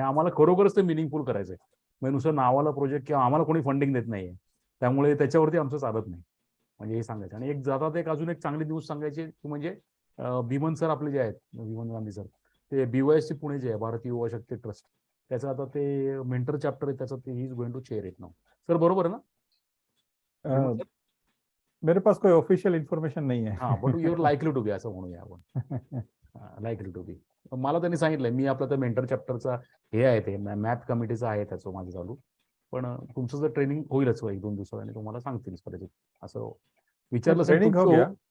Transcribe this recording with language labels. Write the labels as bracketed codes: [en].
[mr] आणि आम्हाला खरोखरच ते मिनिंगफुल करायचंय, म्हणजे नुसतं नावाला प्रोजेक्ट किंवा आम्हाला कोणी फंडिंग देत नाहीये, त्यामुळे त्याच्यावरती आमचं चालत नाही, म्हणजे हे सांगायचं. आणि एक जातात एक अजून एक चांगली न्यूज सांगायची म्हणजे भीमन सर आपले जे आहेत, भीमन गांधी सर, ते BYSC पुणे जे आहे भारतीय युवा शक्ती ट्रस्ट, त्याचं आता ते मेंटर चॅप्टर आहे त्याचं, ते [en] He is going to chair it now. [mr] Sir बरोबर आहे ना? [hi] मेरे पास कोई ऑफिशियल इन्फॉर्मेशन नहीं है. [en] हाँ, but you're likely to be [mr] असं म्हणूया आपण. [en] Likely to be. [mr] मला त्यांनी सांगितलंय, मी आपलं त्या मेंटर चॅप्टरचा हे आहे, ते मॅथ कमिटीचा आहे त्याचं माझं चालू. पण तुमचं जर ट्रेनिंग होईलच 1-2 दिवसात आणि तुम्हाला सांगतील कदाचित असं विचारलं. [hi] ट्रेनिंग हो गया.